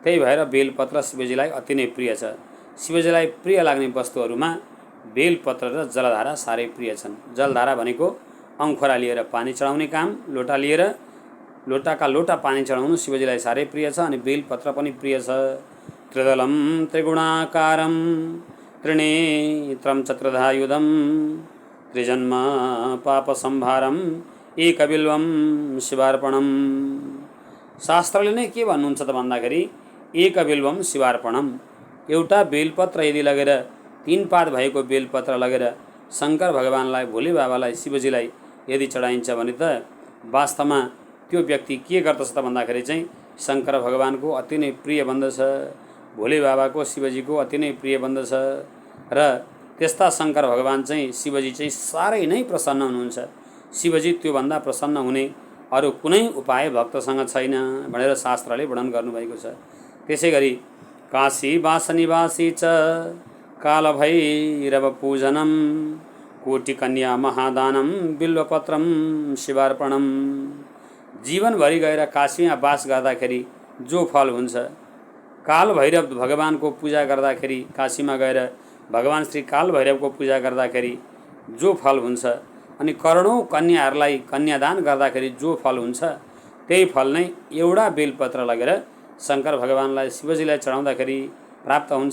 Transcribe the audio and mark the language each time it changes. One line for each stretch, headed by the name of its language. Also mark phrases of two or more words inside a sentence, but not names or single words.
Nepali: त्यही भएर बेलपत्र शिवजीलाई अति नै प्रिय छ। शिवजीलाई प्रिय लाग्ने वस्तुहरूमा बेलपत्र र जलधारा साह्रै प्रिय छन्। जलधारा भनेको अङ्खोरा लिएर पानी चढाउने काम, लोटा लिएर लोटाका लोटा पानी चढाउनु शिवजीलाई साह्रै प्रिय छ। अनि बेलपत्र पनि प्रिय छ।
Sanskrit: त्रिदलम त्रिगुणाकारम त्रिनेत्रम चतुर्धायुधम त्रिजन्म पाप संभारम एकबिल्वम शिवार्पणम।
Nepali: शास्त्रले नै के भन्नुहुन्छ त भन्दाखेरि
Sanskrit: एकबिल्वम शिवार्पणम,
Nepali: एउटा बेलपत्र यदि लगेर 3 पात भएको बेलपत्र लगेर शङ्कर भगवानलाई, भोले बाबालाई, शिवजीलाई यदि चढाइन्छ भने त वास्तवमा त्यो व्यक्ति के गर्दछ त भन्दाखेरि चाहिँ शङ्कर भगवानको अति नै प्रिय बन्दछ, भोले बाबाको, शिवजीको अति नै प्रिय बन्दछ। र त्यस्ता शङ्कर भगवान चाहिँ शिवजी चाहिँ साह्रै नै प्रसन्न हुनुहुन्छ। शिवजी त्योभन्दा प्रसन्न हुने अरू कुनै उपाय भक्तसँग छैन भनेर शास्त्रले वर्णन गर्नुभएको छ। त्यसै गरी
Sanskrit: काशी वासनिवासी च कालभैरव पूजनम कोटिकन्या महादानम बिल्वपत्रम शिवार्पणम।
Nepali: जीवनभरि गएर काशीमा वास गर्दाखेरि जो फल हुन्छ, कालभैरव भगवानको पूजा गर्दाखेरि, काशीमा गएर भगवान श्री कालभैरवको पूजा गर्दाखेरि जो फल हुन्छ, अनि करोडौँ कन्याहरूलाई कन्यादान गर्दाखेरि जो फल हुन्छ, त्यही फल नै एउटा बेलपत्र लगेर शङ्कर भगवानलाई, शिवजीलाई चढाउँदाखेरि प्राप्त हुन्छ।